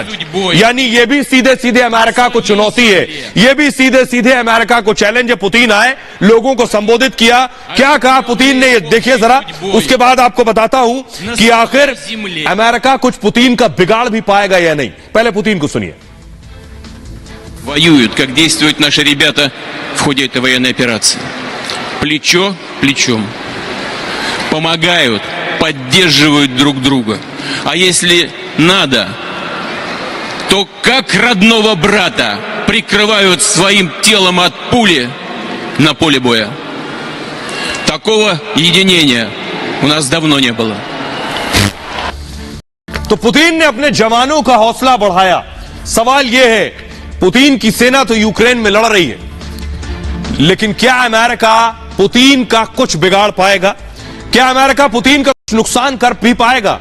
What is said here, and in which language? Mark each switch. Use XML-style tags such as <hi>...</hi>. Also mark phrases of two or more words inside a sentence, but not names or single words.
<hi>यानी ये भी सीधे सीधे अमेरिका को चुनौती है, ये भी सीधे सीधे अमेरिका को चैलेंज है। पुतिन आए, लोगों को संबोधित किया, क्या कहा पुतिन ने, ये देखिए जरा। उसके बाद आपको बताता हूं कि आखिर अमेरिका कुछ पुतिन का बिगाड़ भी पाएगा या नहीं। पहले पुतिन को सुनिए।</hi> <ru>Воюют, как действуют наши ребята в ходе этой военной операции. Плечо к плечу. Помогают, поддерживают друг друга. А если надо, то как родного брата прикрывают своим телом от пули на поле боя. Такого единения у нас давно не было.</ru> <hi>तो पुतिन ने अपने जवानों का हौसला बढ़ाया। सवाल यह है, पुतिन की सेना तो यूक्रेन में लड़ रही है, लेकिन क्या अमेरिका पुतिन का कुछ बिगाड़ पाएगा? क्या अमेरिका पुतिन का कुछ नुकसान कर भी पाएगा?</hi>